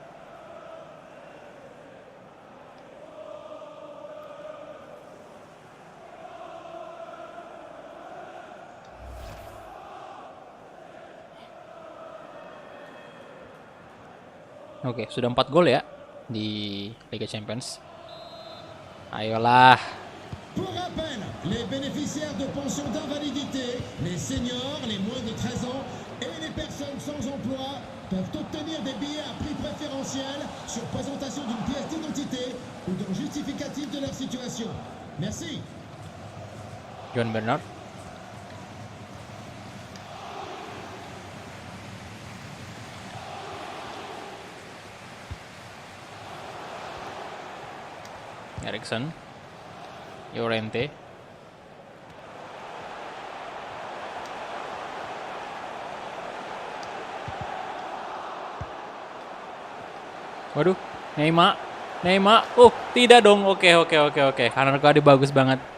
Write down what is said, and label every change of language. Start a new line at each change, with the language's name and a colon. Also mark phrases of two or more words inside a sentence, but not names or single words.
Indonesian: Oke, sudah 4 gol ya di Liga Champions. Ayolah.
French: Pour rappel, les bénéficiaires de pension d'invalidité, les seniors, les moins de 13 ans et les personnes sans emploi peuvent obtenir des billets à prix préférentiel sur présentation d'une pièce d'identité ou d'un justificatif de leur situation. Merci. John Bernard.
Indonesian: Eriksen, Llorente, waduh, Neymar, tidak dong, oke, kanan kiri bagus banget.